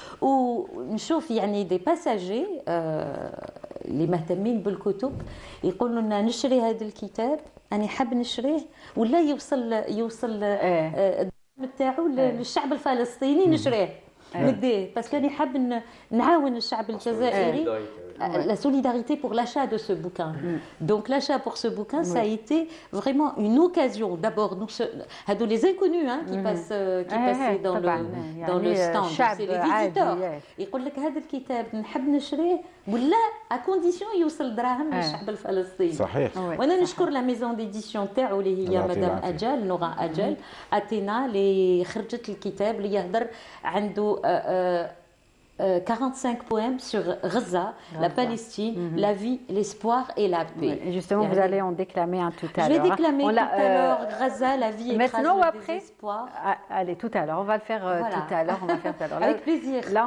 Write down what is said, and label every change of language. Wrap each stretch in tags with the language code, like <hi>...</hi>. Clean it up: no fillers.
<ar>ونشوف يعني دي باساجي اللي مهتمين بالكتب يقولوا لنا نشري هذا الكتاب، انا حاب نشريه ولا يوصل نتاعو للشعب الفلسطيني، نشريه نديه باسكو انا حاب نعاون الشعب الجزائري.</ar> <fr>La solidarité pour l'achat de ce bouquin. Donc l'achat pour ce bouquin, ça a été vraiment une occasion. D'abord, nous, les inconnus qui passaient dans le stand, c'est les visiteurs.</fr> <ar>يقول لك هذا الكتاب نحب نشريه ولا</ar> <fr>à condition</fr> <ar>يوصل دراهم للشعب الفلسطيني. صحيح. وانا نشكر لا ميزون ديديسيون تاعو اللي هي مدام اجال نورا اجال اثينا اللي خرجت الكتاب اللي يهضر عنده</ar> <fr>45 poèmes sur Gaza, la Palestine, la vie, l'espoir et la paix. Et justement, vous allez en déclamer un tout à Je l'heure. vais déclamer tout à l'heure Gaza, la vie écrase maintenant ou le après désespoir. Allez, tout à l'heure. On va le faire Voilà. tout à l'heure. On va le faire tout à l'heure. Avec plaisir. Là, on</fr>